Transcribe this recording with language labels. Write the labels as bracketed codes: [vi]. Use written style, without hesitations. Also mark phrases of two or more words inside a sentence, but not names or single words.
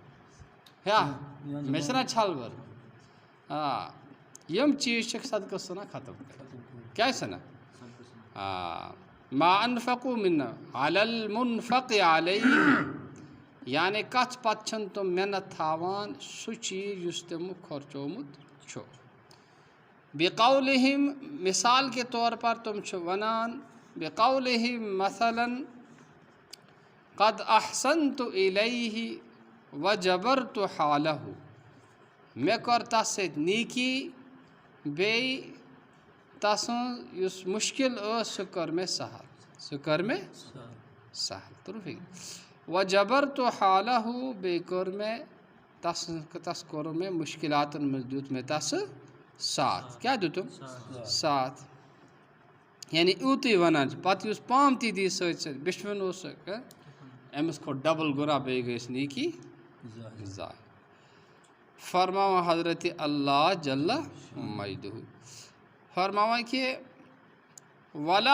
[ks] مےٚ چھِنہ چھَل بٔرمٕژ یِم چیٖز چھِکھ صدقَس ژھٕنان ختم کٔرِتھ کیٛازِ ژھٕنان [ar] ما انفقو من علی المنفق علیہ [ks] یعنی کَتھ پَتہٕ چھِنہٕ تِم محنت تھاوان سُہ چیٖز یُس تِمو خرچومُت چھُ بقولہم [ur] مثال کے طور پر [ks] تم چھِ وَنان بقولہم مثلاً [ar] قد احسنت الیہ وجبرت حالہ [ks] مےٚ کٔر تَس سۭتۍ نیکی بیٚیہِ تَسٕنٛز یُس مُشکل ٲس سُہ کٔر مےٚ سہل تُرُو فِکرِ [ar] وجبرت حالہ [ks] بیٚیہِ کٔر مےٚ تَس کوٚر مےٚ مُشکلاتَن منٛز دیُت مےٚ تَسہٕ ساتھ کیٛاہ دیُتُم ساتھ یعنی یوٗتُے وَنان چھِ پَتہٕ یُس پام تہِ دی سۭتۍ بِشوُن اوسُکھ أمِس کھوٚت ڈبل گُناہ بیٚیہِ گٔیَس نیکی ضایع فرماوان حضرتِ اللہ جل مجدہ فرماوان کہِ ولا